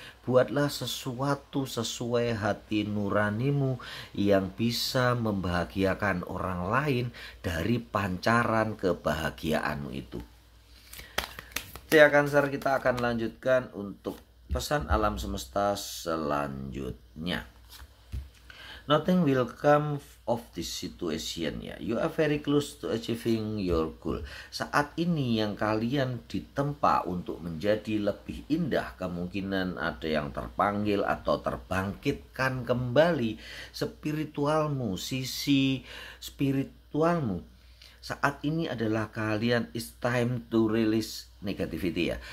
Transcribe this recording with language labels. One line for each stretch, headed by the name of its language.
Indonesian: Buatlah sesuatu sesuai hati nuranimu yang bisa membahagiakan orang lain dari pancaran kebahagiaanmu itu. Ya Cancer, kita akan lanjutkan untuk pesan alam semesta selanjutnya.
English: Nothing will come of this situation ya. You are very close to achieving your goal.
Indonesian: Saat ini yang kalian ditempa untuk menjadi lebih indah, kemungkinan ada yang terpanggil atau terbangkitkan kembali spiritualmu, sisi spiritualmu. Saat ini adalah kalian,
English: it's time to release negativity
Indonesian: ya.